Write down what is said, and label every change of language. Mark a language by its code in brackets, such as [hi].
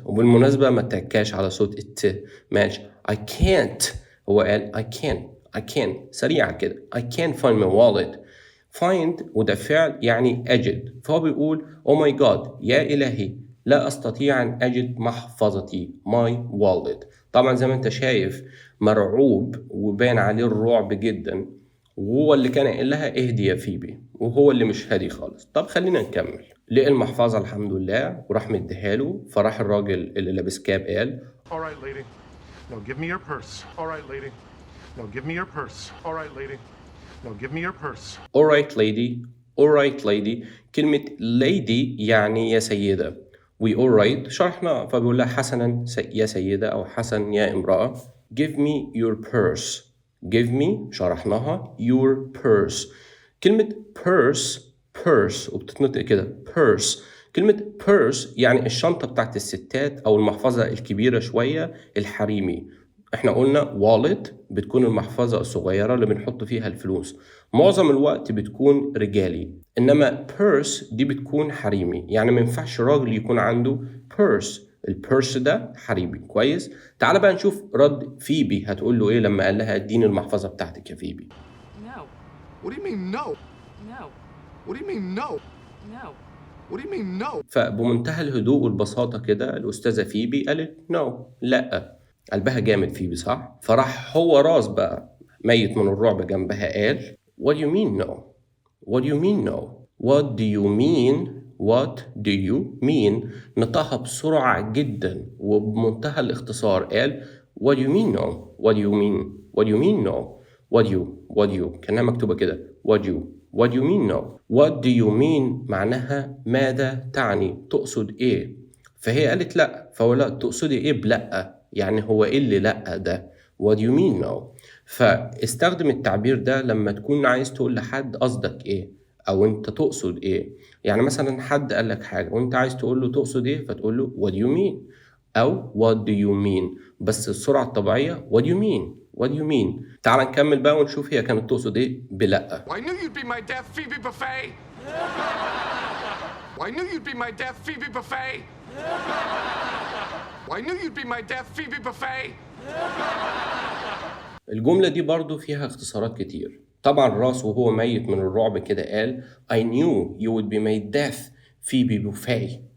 [ar] وبالمناسبة ما تكاش على صوت الت، ماشي [en] I can't. [ar] هو قال [en] I can't [ar] سريعا كده [en] I can't find my wallet. [ar] find وده فعل يعني أجد، فهو بيقول [en] oh my god [ar] يا إلهي لا أستطيع أن أجد محفظتي [en] my wallet. [ar] طبعا زي ما أنت شايف مرعوب وبان عليه الرعب جدا، وهو اللي كان قايل لها اهدي يا فيبي، وهو اللي مش هادي خالص. طب خلينا نكمل. لقى المحفظة الحمد لله وراح مديها له، فراح الراجل اللي لابس كاب قال [en] All right, lady. Now give me your purse. All right, lady. Now give me your purse. All right, lady. Now give me your purse. all right lady. [ar] كلمة lady يعني يا سيدة، we all right شرحنا، فبيقول لها حسنا يا سيدة أو حسن يا امرأة. [en] give me your purse. give me شرحناها your purse. [ar] كلمة purse وبتتنطق كده purse. كلمة purse يعني الشنطة بتاعت الستات أو المحفظة الكبيرة شوية الحريمي. احنا قلنا wallet بتكون المحفظة الصغيرة اللي بنحط فيها الفلوس، معظم الوقت بتكون رجالي، انما purse دي بتكون حريمي، يعني ما ينفعش راجل يكون عنده purse. البيرس ده حريمي. كويس. تعال بقى نشوف رد فيبي هتقول له ايه لما قال لها اديني المحفظة بتاعتك يا فيبي. [en] No. What do you mean no? No. What do you mean no? No. What do you mean no? [ar] فبمنتهى الهدوء والبساطة كده الأستاذة فيبي قالت no لا. قلبها جامد فيبي صح؟ فراح هو راس بقى ميت من الرعب جنبها قال [en] What do you mean no? What do you mean no? What do you mean? What do you mean? [ar] نطقها بسرعة جدا وبمنتهى الاختصار قال [en] What do you mean no? What do you mean? What do you mean no? What do you [ar] كأنها مكتوبة كده [en] What do you mean no? [ar] What do you mean معناها ماذا تعني، تقصد ايه؟ فهي قالت لا، فهو لا تقصدي ايه بلأ، يعني هو ايه اللي لأ ده [en] What do you mean no؟ [ar] فاستخدم التعبير ده لما تكون عايز تقول لحد قصدك ايه او انت تقصد ايه. يعني مثلا حد قال لك حاجة وانت عايز تقول له تقصد ايه، فتقول له [en] what do you mean [ar] او what do you mean، بس السرعة الطبيعية what do you mean [en] What do you mean؟ [ar] تعال نكمل بقى ونشوف هي كانت تقصد ايه بلأ. [en] Well, I knew you'd be my death, Phoebe Buffet. Well, I knew you'd be my death, Phoebe Buffet. Well, I knew you'd be my death, Phoebe Buffet. [ar] الجملة دي برضو فيها اختصارات كتير. طبعا راس وهو ميت من الرعب كده قال [en] I knew you would be my death Phoebe Buffet.